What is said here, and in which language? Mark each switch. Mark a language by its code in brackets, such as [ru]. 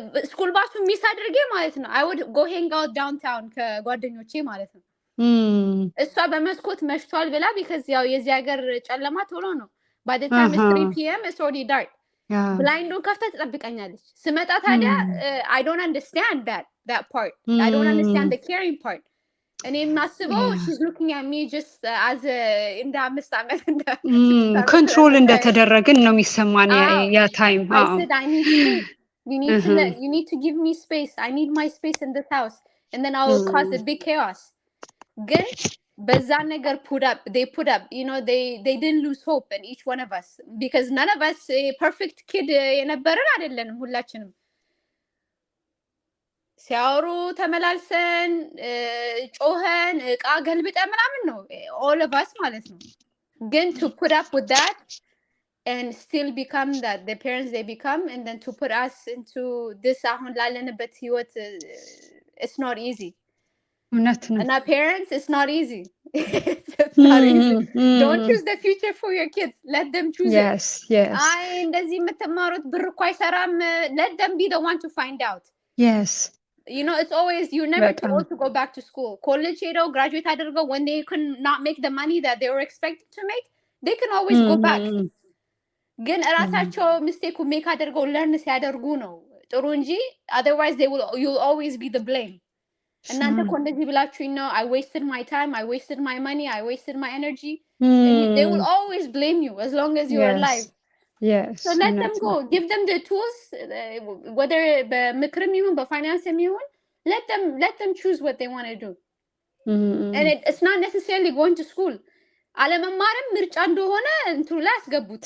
[am] ስኩል ባሱ ሚስ አድርጌ ማለት ነው. [en] I would go hang out downtown [am] ከጓደኞቼ ማለት ነው. እሷ በመስኮት መሽቷል ብላ [en] because [am] ያው የዚህ ሀገር ጨለማ ቶሎ ነው. [en] By the time it's 3 p.m. it's already dark. [am] ብላይንዱን ከፍታ ትጠብቀኛለች. ስመጣ ታዲያ [en] I don't understand that part. I don't understand the caring part. [am] እኔ የማስበው [en] she's looking at me just as [am] እንደ 5 ዓመት ኮንትሮል እንደተደረግን ነው የሚሰማን ያ ታይም. [en] I said I need space. You need to give me space. I need my space in this house, and then I will cause a big chaos. Good. [am] በዛ ነገር [en] they put up, they didn't lose hope in each one of us because none of us a perfect kid [am] የነበረን አይደለንም ሁላችንም. ሲያወሩ ተመላልሰን ጮኸን ዕቃ ገልብጠን ምናምን ነው [en] all of us [am] ማለት ነው. ግን [en] to put up with that and still become that the parents they become, and then to put us into this [am] አሁን ላለንበት ህይወት, [en] it's not easy. And our parents, it's not easy. It's not easy. Don't choose the future for your kids. Let them choose it. Yes. [am] እንደዚህ የምትማሩት ብር እኮ አይሰራም. [en] Let them be the one to find out. Yes. It's always, you're never told to go back to school. College [am] ሄደው [en] graduate [am] አድርገው [en] when they could not make the money that they were expected to make, they can always go back. [am] ግን ራሳቸው ሚስቴክ ሜክ አድርገው [en] learn [am] ሲያደርጉ ነው ጥሩ እንጂ [en] otherwise you'll always be the blame. [am] እናንተ እኮ እንደዚህ ብላችሁ [en] I wasted my time, I wasted my money, I wasted my energy. And they will always blame you as long as you're alive. Yes. So let them go. Give them the tools, whether [am] በምክርም ይሁን በፋይናንስም ይሁን, [en] let them choose what they want to do. And it's not necessarily going to school. [am] አለመማርም ምርጫ እንደሆነ እንትሩ ላይ አስገቡት.